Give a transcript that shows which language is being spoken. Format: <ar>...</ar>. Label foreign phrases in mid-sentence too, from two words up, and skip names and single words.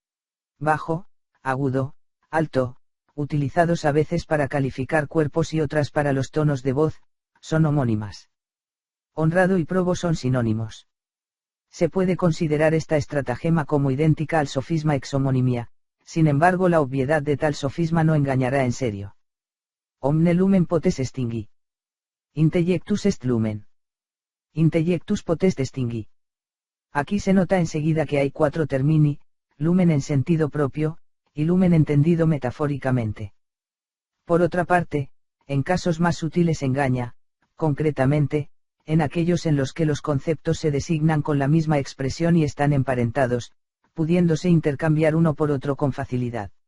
<es>Bajo, agudo, alto, utilizados a veces para calificar cuerpos y otras para los tonos de voz, son homónimas. Honrado y probo son sinónimos. Se puede considerar esta estratagema como idéntica al sofisma exhomonimia, sin embargo la obviedad de tal sofisma no engañará en serio.</es> <la>Omne lumen potes extingui. Intellectus est lumen. Intellectus potest extingui.</la> <es>Aquí se nota enseguida que hay cuatro termini, lumen en sentido propio, y lumen entendido metafóricamente. Por otra parte, en casos más sutiles engaña, concretamente, en aquellos en los que los conceptos se designan con la misma expresión y están emparentados, pudiéndose intercambiar uno por otro con facilidad.</es>